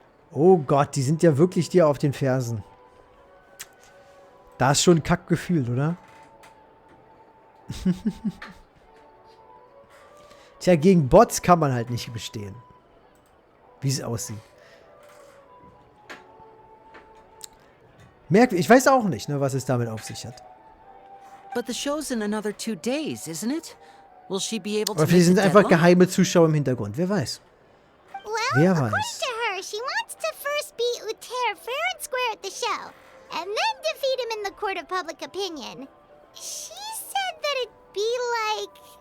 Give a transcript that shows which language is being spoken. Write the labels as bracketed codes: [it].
[de] Oh Gott, die sind ja wirklich dir auf den Fersen. Da ist schon ein Kackgefühl, oder? Tja, gegen Bots kann man halt nicht bestehen. Wie es aussieht. Ich weiß auch nicht, ne, was es damit auf sich hat. [en] But the show's in another 2 days, isn't it? Will she be able to [de] Oder vielleicht sind einfach geheime Zuschauer im Hintergrund. Wer weiß. Wer weiß. [en] To her, she wants to first beat Uter fair and square at the show, and then defeat him in the court of public opinion. She said that it'd be like,